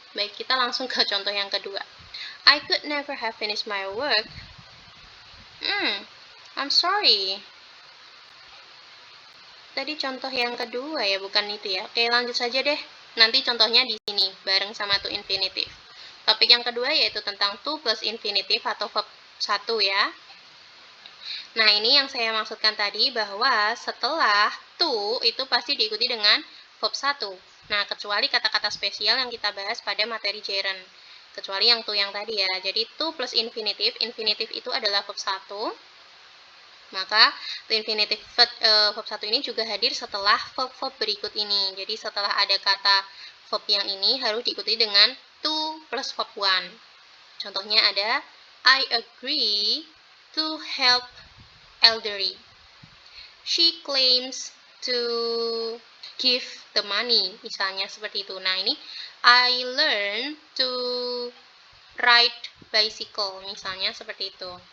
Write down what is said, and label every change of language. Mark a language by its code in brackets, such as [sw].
[id] Baik, kita langsung ke contoh yang kedua. [en] I could never have finished my work. I'm sorry. [id] Tadi contoh yang kedua ya, bukan itu ya. Oke, lanjut saja deh. Nanti contohnya di sini, bareng sama to infinitive. Topik yang kedua yaitu tentang to plus infinitive atau verb 1 ya. Nah, ini yang saya maksudkan tadi bahwa setelah to itu pasti diikuti dengan verb 1. Nah, kecuali kata-kata spesial yang kita bahas pada materi gerund. Kecuali yang to yang tadi ya. Jadi, to plus infinitive. Infinitive itu adalah verb 1. Maka, to infinitive verb 1 ini juga hadir setelah verb-verb berikut ini. Jadi, setelah ada kata verb yang ini harus diikuti dengan to plus verb 1. Contohnya ada, [en] I agree to help elderly. She claims to give the money, [id] misalnya seperti itu. Nah, ini [en] I learn to ride bicycle, [id] misalnya seperti itu.